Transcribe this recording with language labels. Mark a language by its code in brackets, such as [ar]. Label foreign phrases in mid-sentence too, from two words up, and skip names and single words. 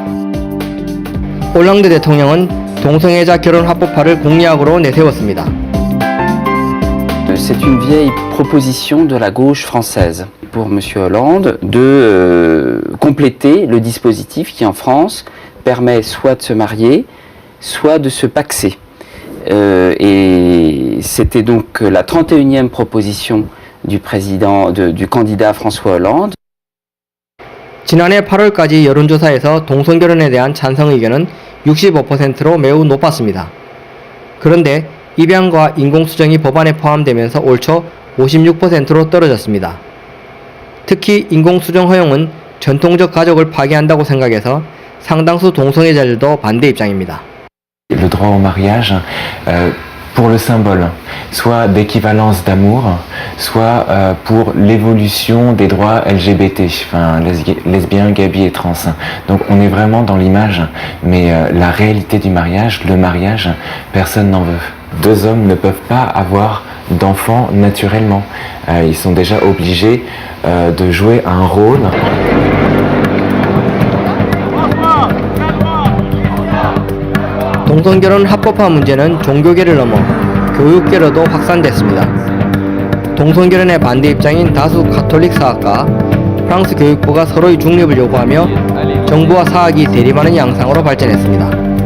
[ko] 올랑드 대통령은 동성애자 결혼 합법화를 공약으로 내세웠습니다. [fr] C'est une vieille proposition de la gauche française pour M. Hollande de compléter le dispositif qui en France permet soit de se marier, soit de se paxer. Et c'était donc la 31e proposition du candidat François Hollande. [ko] 지난해 8월까지 여론조사에서 동성결혼에 대한 찬성 의견은 65%로 매우 높았습니다. 그런데 입양과 인공수정이 법안에 포함되면서 올 초 56%로 떨어졌습니다. 특히 인공수정 허용은 전통적 가족을 파괴한다고 생각해서 상당수 동성애자들도 반대 입장입니다. [fr] Le droit au mariage pour le symbole, soit d'équivalence d'amour, soit pour l'évolution des droits LGBT, enfin lesbiens, gays, et trans. Donc on est vraiment dans l'image, mais la réalité du mariage, le mariage, personne n'en veut. Deux hommes ne peuvent pas avoir d'enfants naturellement. Ils sont déjà obligés de jouer un rôle. [ko] 동성결혼 합법화 문제는 종교계를 넘어 교육계로도 확산됐습니다. 동성결혼의 반대 입장인 다수 가톨릭 사학과 프랑스 교육부가 서로의 중립을 요구하며 정부와 사학이 대립하는 양상으로 발전했습니다.